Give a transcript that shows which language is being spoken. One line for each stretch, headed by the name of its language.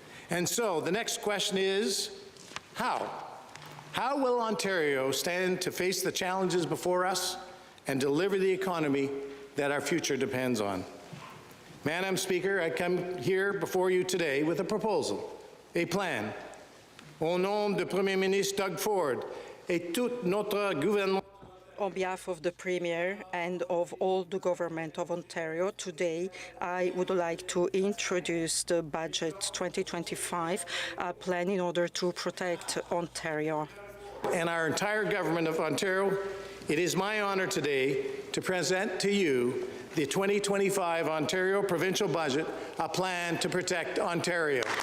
English: And so the next question is, how? How will Ontario stand to face the challenges before us and deliver the economy that our future depends on? Madam Speaker, I come here before you today with a proposal, a plan.
French: Au nom du Premier ministre Doug Ford et tout notre gouvernement.
English: On behalf of the Premier and of all the government of Ontario, today I would like to introduce the Budget 2025 plan in order to protect Ontario. And our entire government of Ontario, it is my honor today to present to you the 2025 Ontario Provincial Budget, a plan to protect Ontario.